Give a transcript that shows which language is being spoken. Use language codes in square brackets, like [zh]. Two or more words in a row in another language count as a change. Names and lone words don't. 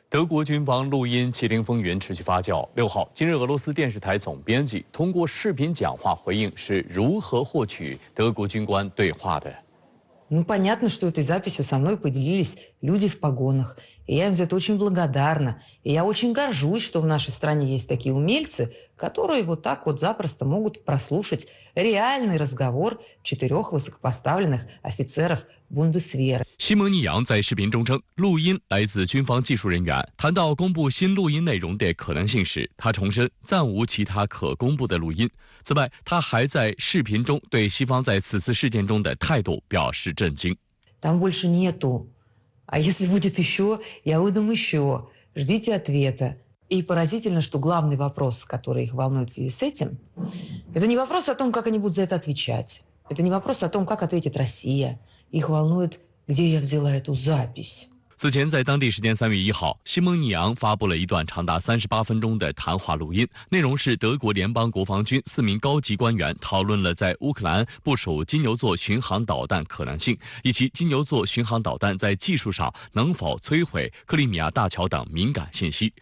[zh] 德国军方录音麒麟风云持续发酵。6号，今日俄罗斯电视台总编辑通过视频讲话回应是如何获取德国军官对话的。 [ru] Ну, понятно, что этой записью со мной поделились люди в погонах. И я им за это очень благодарна. И я очень горжусь, что в нашей стране есть такие умельцы, которые вот так вот запросто могут прослушать реальный разговор 4 высокопоставленных офицеров Бундесвера. [zh] 西蒙尼扬在视频中称，录音来自军方技术人员。谈到公布新录音内容的可能性时，他重申暂无其他可公布的录音。此外，他还在视频中对西方在此次事件中的态度表示震惊。 [ru] Там больше нету. А если будет еще, я выдам еще. Ждите ответа. И поразительно, что главный вопрос, который их волнует в связи с этим, это не вопрос о том, как они будут за это отвечать. Это не вопрос о том, как ответит Россия. Их волнует, где я взяла эту запись. [zh] 此前，在当地时间3月1号，西蒙尼扬发布了一段长达38分钟的谈话录音，内容是德国联邦国防军4名高级官员讨论了在乌克兰部署金牛座巡航导弹可能性，以及金牛座巡航导弹在技术上能否摧毁克里米亚大桥等敏感信息。